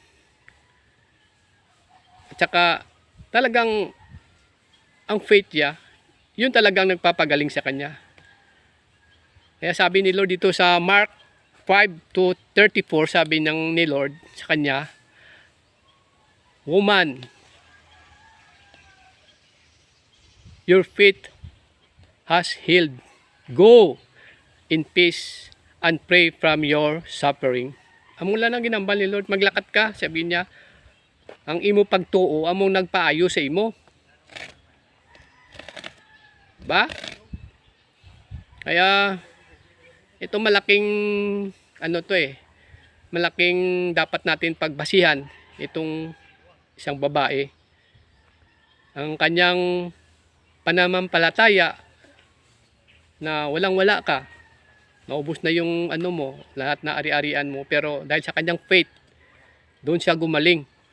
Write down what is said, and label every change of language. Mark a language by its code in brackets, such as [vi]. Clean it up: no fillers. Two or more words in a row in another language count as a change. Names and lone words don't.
[tl] At saka talagang ang faith niya, yun talagang nagpapagaling sa kanya. Kaya sabi ni Lord dito sa Mark 5:34, sabi ni Lord sa kanya, [en] woman, your faith has healed. Go in peace and pray from your suffering. [hil] Amula nang ginambal ni Lord, maglakat ka, sabi niya, ang imo pagtuo, among nagpaayo sa imo. [tl] Ba? Kaya, ito malaking, malaking dapat natin pagbasihan, itong isang babae. Ang kanyang pananampalataya, na walang-wala ka, naubos na yung lahat na ari-arian mo, pero dahil sa kanyang faith, doon siya gumaling.